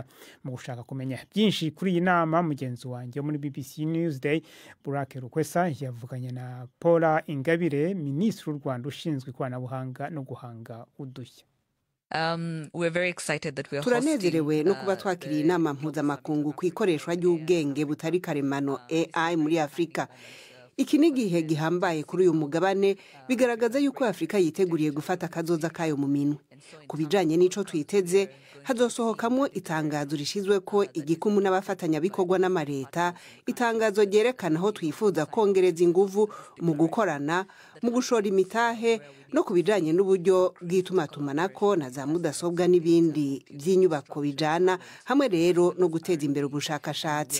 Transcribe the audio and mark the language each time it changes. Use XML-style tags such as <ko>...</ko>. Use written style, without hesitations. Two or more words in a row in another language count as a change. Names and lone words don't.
<rw>Mu gushaka kumenya byinshi kuri iyi nama, mugenzi wanjye muri BBC Newsday Burak Rukwesa yavuganye na Paula Ingabire, Minisitiri w'u Rwanda ushinzwe ikoranabuhanga no guhanga udushya.</rw> <rn>Turanezerewe no kuba twakiriye inama mpuzamakungu ku ikoreshwa ry'ubwenge butari karemano AI muri Afurika. Iki ni igihe gihambaye kuri uyu mugabane, bigaragaza yuko Afurika yiteguriye gufata akazoza kayo mu minwe. Ku bijanye n'ico twiteze, hazosohokamo itangazo rishizwe ko igikumu n'abafatanyabikorwa n'amareta, itangazo ryerekana aho twifuza kongereza inguvu mu gukorana, mu gushora imitahe no ku bijanye n'uburyo bw'itumatumanako na za mudasobwa n'ibindi by'inyubako bijana, hamwe rero no guteza imbere ubushakashatsi.</rn>